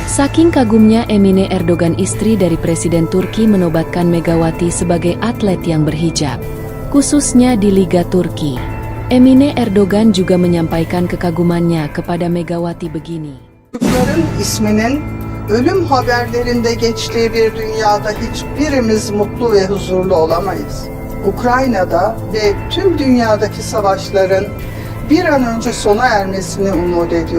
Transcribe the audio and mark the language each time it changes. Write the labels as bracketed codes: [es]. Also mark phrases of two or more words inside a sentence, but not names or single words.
[id] Saking kagumnya Emine Erdogan, istri dari Presiden Turki, menobatkan Megawati sebagai atlet yang berhijab, khususnya di Liga Turki. Emine Erdogan juga menyampaikan kekagumannya kepada Megawati begini. [tr] Çocukların isminin ölüm haberlerinde geçtiği bir dünyada hiçbirimiz mutlu ve huzurlu olamayız. Ukrayna'da ve tüm dünyadaki savaşların bir an önce sona ermesini umut ediyor.